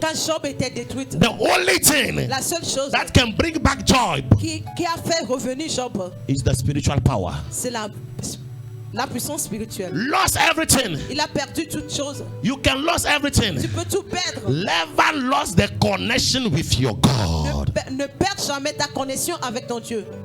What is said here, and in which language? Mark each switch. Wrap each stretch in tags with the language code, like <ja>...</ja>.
<fr>quand Job était détruit,</fr> <en>the only thing</en> <fr>la seule chose</fr> <en>that can bring back Job</en> <fr>qui a fait revenir Job</fr> <en>is the spiritual power.</en> <fr>C'est la puissance spirituelle.</fr> <en>Lost everything.</en> <fr>Il a perdu toute chose.</fr> <en>You can lose everything.</en> <fr>Tu peux tout perdre.</fr> <en>Never lost the connection with your God.</en> <fr>Ne perds jamais ta connexion avec ton Dieu.</fr>